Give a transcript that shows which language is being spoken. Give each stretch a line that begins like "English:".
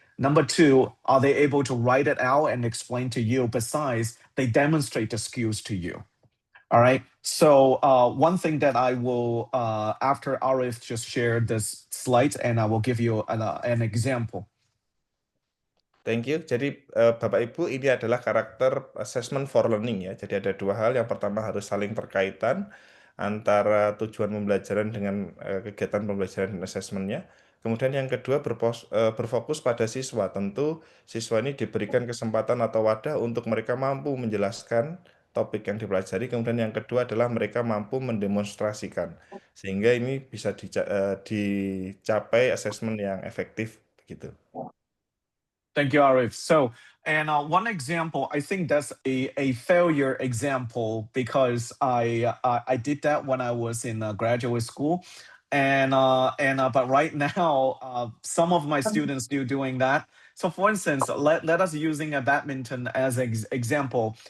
English: Number two, are they able to write it out and explain to you? Besides, they demonstrate the skills to you. All right. So one thing that I will, after Arif just shared this slide, and I will give you an example. Thank you.
Indonesian: Jadi Bapak Ibu ini adalah karakter assessment for learning ya. Jadi ada dua hal. Yang pertama harus saling berkaitan antara tujuan pembelajaran dengan kegiatan pembelajaran dan assessmentnya. Kemudian yang kedua berfokus pada siswa. Tentu siswa ini diberikan kesempatan atau wadah untuk mereka mampu menjelaskan topik yang dipelajari. Kemudian yang kedua adalah mereka mampu mendemonstrasikan. Sehingga ini bisa dicapai assessment yang efektif begitu.
English: Thank you, Arif. So, and one example, I think that's a failure example because I did that when I was in graduate school, and but right now some of my students do doing that. So, for instance, let us using a badminton as example.